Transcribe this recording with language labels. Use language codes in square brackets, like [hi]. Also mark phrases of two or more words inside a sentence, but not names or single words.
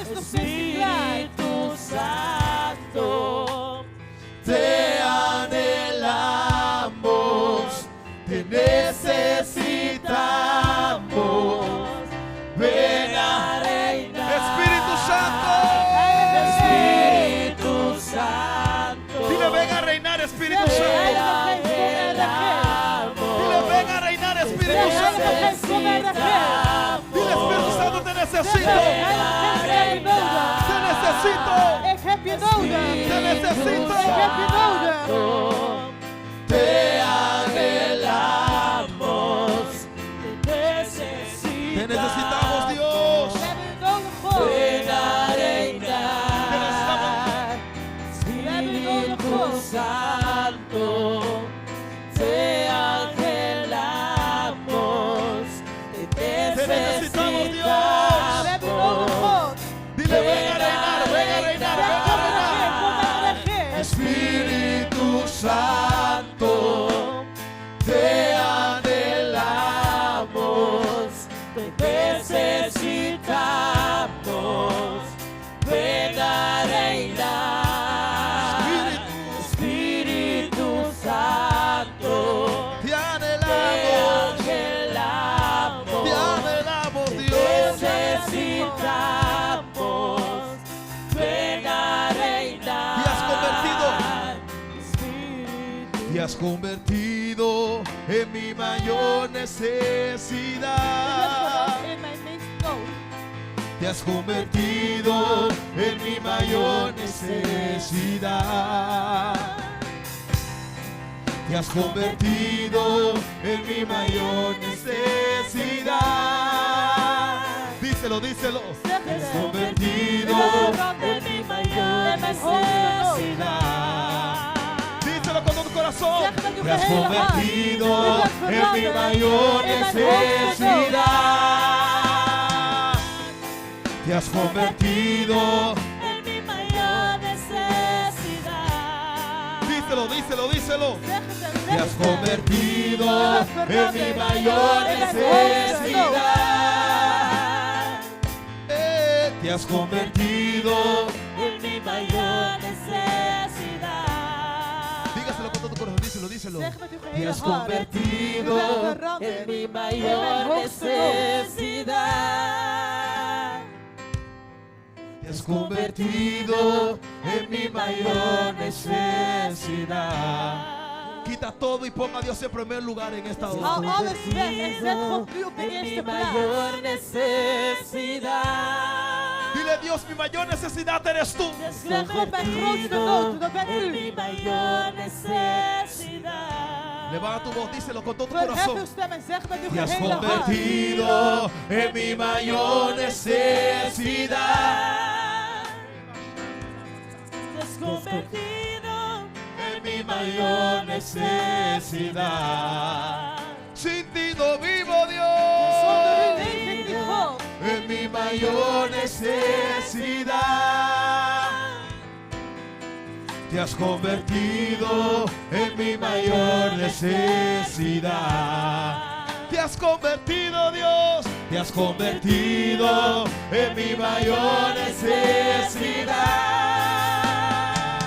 [es] Espíritu Santo, te anhelamos, te necesitamos. Ven a reinar, Espíritu Santo. Espíritu [nl] Zeg, [es] Santo. [nl] Heilige Geest, kom en regeer. [es] Dile, ven a reinar, Espíritu [nl] Zeg, [es] Santo. [nl] Heilige Geest, kom en regeer. [es] Dile, Espíritu Santo, te [nl] Zeg, [es] necesito. [nl] Heilige Geest, ik heb je nodig. [es] Te necesito. [nl] Ik heb je nodig. [es] Te necesito. [nl] Ik heb je nodig. [es] Te anhelamos, Te necesitamos, Dios. [nl] We hebben u nodig, God. [es] ven a Te reinar, Espíritu Santo, te anhelamos, te necesitamos, Dios. [nl] We hebben u nodig, God. [es] Dile, ven a reinar, ven a reinar, ven a [nl] Kom en [es] reinar. [nl] regeer, kom en regeer. [es] Espíritu Santo, te anhelamos, te necesitamos, ven a reinar, Espíritu Santo, Te te anhelamos. anhelamos, Te anhelamos, te Dios. necesitamos, ven a reinar. Te has convertido. Te has convertido en mi mayor necesidad. [nl] In mijn meest nood. [es] Te has convertido en mi mayor necesidad. Te has convertido en mi mayor necesidad. Díselo, díselo. [nl] Zeg [es] Te has [nl] het. [es] convertido En mi mayor necesidad. Díselo con todo tu corazón. [nl] Zeg met uw [es] Te has [nl] gehele hart. [es] convertido [nl] U bent [es] en mi [nl] veranderd [es] mayor [nl] in mijn hoogste [es] necesidad. Te has convertido. En mi mayor necesidad. Díselo, díselo, díselo. [nl] Zeg het en [es] Te [nl] zeg [es] has [nl] het. [es] convertido [nl] U bent [es] en mi [nl] veranderd [es] mayor [nl] in mijn hoogste nood. [es] necesidad. Te has convertido. En mi mayor necesidad. Dígaselo con todo tu corazón, díselo, díselo. [nl] Zeg met uw [es] Te [nl] gehele [es] has [nl] hart. U [es] convertido. [nl] bent [es] En [nl] veranderd [es] mi [nl] in [es] mayor [nl] mijn hoogste nood. [es] necesidad. Te has convertido en mi mayor necesidad. Quita todo y ponga a Dios en primer lugar en esta hora. [nl] Haal alles weg en zet God nu op de [es] En mi [nl] eerste plaats. [es] mayor necesidad. Dile, Dios, mi mayor necesidad eres tú. [nl] Zeg God, mijn grootste nood, dat bent [es] En [nl] u. [es] mi mayor necesidad. Levanta tu voz, díselo con todo tu [nl] Verhef [es] corazón. [nl] uw stem en zeg met uw [es] Te has [nl] gehele hart. [es] convertido en mi mayor necesidad. Te has convertido En mi mayor necesidad. Sin ti no vivo, [nl] Zonder u [es] Dios. [nl] leef ik niet, God. [es] En mi mayor necesidad. Te has convertido en mi mayor necesidad. Te has convertido, Dios. Te has convertido en mi mayor necesidad.